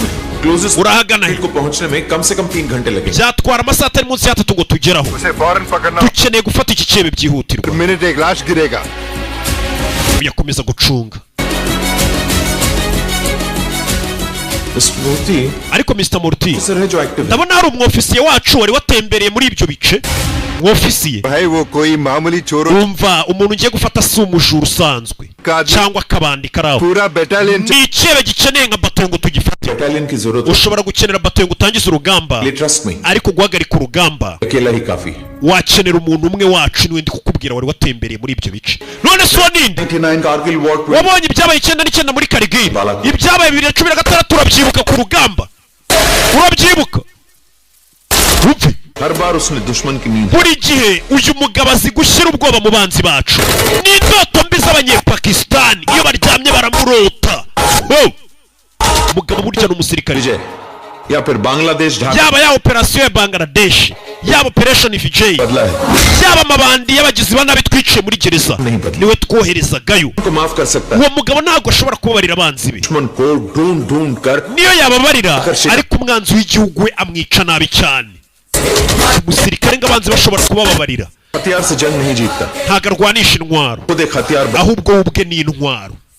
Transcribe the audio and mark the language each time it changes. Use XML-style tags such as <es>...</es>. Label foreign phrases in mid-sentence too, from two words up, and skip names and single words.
<rw>Closest urahagana he</rw> <hi>को पहुंचने में कम से कम 3 घंटे लगेंगे.</hi> <rw>byatwara amasaha atari munsi y'atatu ngo tugeraho.</rw> <hi>उसे फौरन पकड़ना.</hi> <rw>dukeneye gufata iki cebe byihutirwa.</rw> <hi>मिनट एक लाश गिरेगा.</hi> <rw>yakomeza gucunga. Mr. Murti, ariko Mr. Murti</rw> <hi>sir है जो active है.</hi> <rw>ndabona hari umwofisiye wacu wari watembereye muri ibyo bice mwofisiye</rw> <hi>भाई वो कोई मामूली चोरों</hi> <rw>umva umuntu ugiye gufata si umujura usanzwe cyangwa akabandika araho</rw> <hi>पूरा battalion</hi> <rw>ni ikihe gikeneye nka batongo tugifate</rw> <hi>battalion की जरूरत</hi> <rw>ushobora gukenera batongo utangiza urugamba</rw> <en>trust me</en> <rw>ariko guhagarika urugamba</rw> <hi>अकेला ही काफी</hi> <rw>wakenera umuntu umwe wacu niwe ndi kukubwira wari watembereye muri ibyo bice none so ninde 99 Kargil War wabonye ibyabaye 9 muri Kargil ibyabaye 2016 urabyibuka ku rugamba urabyibuka upfe</rw> <hi>हर बार उसने दुश्मन की नींद</hi> <rw>buri gihe uyu mugabo azi gushyira ubwoba mu banzi bacu ni indoto mbi z'abanyepakistani iyo baryamye baramurota umugabo burya ni umusirikare</rw> <hi>या फिर बांग्लादेश</hi> <rw>yaba ya operasiyo ya Bangladesh yaba operation Vijay yaba amabandi y'abagizi ba nabi twiciye muri gereza niwe twoherezagayo uwo mugabo ntabwo ashobora kubabarira abanzi be niyo yababarira ariko umwanzi w'igihugu we amwica nabi cyane umusirikare ng'abanzi bashobora kubababarira ntabwo arwanisha intwaro ahubwo we ubwe ni intwaro</rw>